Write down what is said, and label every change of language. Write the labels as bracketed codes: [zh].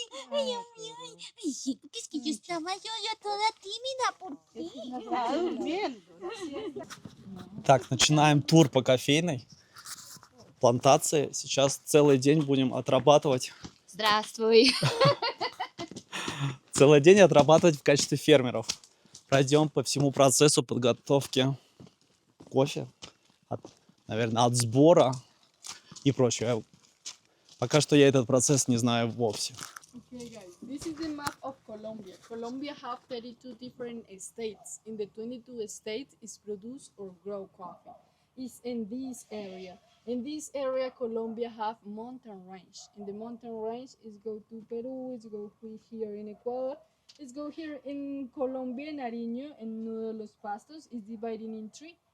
[es] Ay, porque es que yo estaba yo toda tímida, ¿por qué? Está durmiendo. [ru] Так, начинаем тур по кофейной плантации. Сейчас целый день будем отрабатывать. Здравствуй. Целый день отрабатывать в качестве фермеров. Пройдем по всему процессу подготовки кофе. Наверное, от сбора и прочее. Пока что я этот процесс не знаю вовсе. [en] Okay, guys, this is the map of Colombia. Colombia have 32 different states. In the 22 states, is produce or grow coffee. It's in this area. In this area, Colombia have mountain range. In the mountain range, is go to Peru, is go here in Ecuador, is go here in Colombia, Nariño, and Nudo de los Pastos is divided in three.